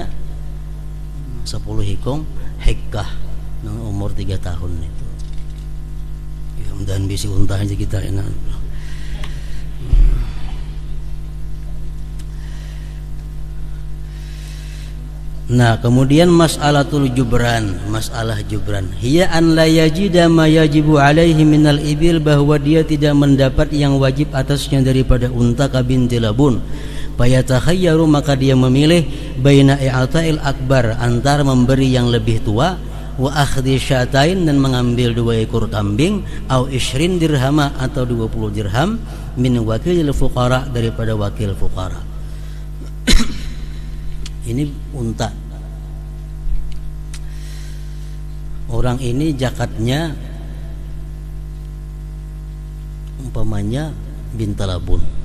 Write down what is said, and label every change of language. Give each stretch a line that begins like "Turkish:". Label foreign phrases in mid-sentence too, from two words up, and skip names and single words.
Banjar: 10 hekong hikkah nang umur 3 tahun itu. Ya, mudahan bisi unta aja kita enak.
Indonesian: Nah, kemudian
Arabic: مسألة الجبران,
Indonesian: masalah jubran.
Arabic: هي أن لا يجد ما يجب عليه من الإبل,
Indonesian: bahwa dia tidak mendapat yang wajib atasnya daripada unta
Arabic: كبنت لبون.
Indonesian: Fayatakhayyaru, maka dia memilih
Arabic: بين إعطاء الأكبر,
Indonesian: antara memberi yang lebih tua,
Arabic: وأخذ شاتين,
Indonesian: dan mengambil 2 ekor kambing,
Arabic: أو 20 درهما,
Indonesian: atau 20 dirham,
Arabic: من وكيل الفقراء,
Indonesian: daripada wakil fuqara. Ini unta. Orang ini zakatnya umpamanya bintalabun.